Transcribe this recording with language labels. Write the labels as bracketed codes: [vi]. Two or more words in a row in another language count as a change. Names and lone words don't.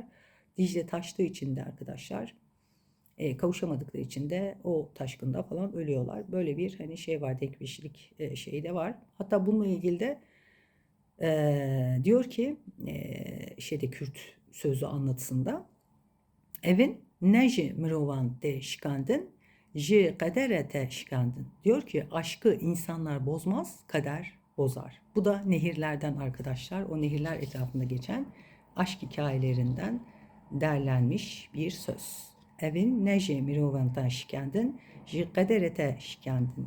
[tr] Dicle taştığı için de arkadaşlar kavuşamadıkları için de o taşkında falan ölüyorlar. Böyle bir hani şey var, denkleşlik şeyi de var. Hatta bununla ilgili de diyor ki Kürt sözlü anlatısında, [ku] evin neji mirovan de şikandın ji kaderete şikandın. [tr] Diyor ki aşkı insanlar bozmaz, kader bozar. Bu da nehirlerden arkadaşlar, o nehirler etrafında geçen aşk hikayelerinden derlenmiş bir söz. [ku] Evin neji mirovandan şikandın ji kaderete şikandın.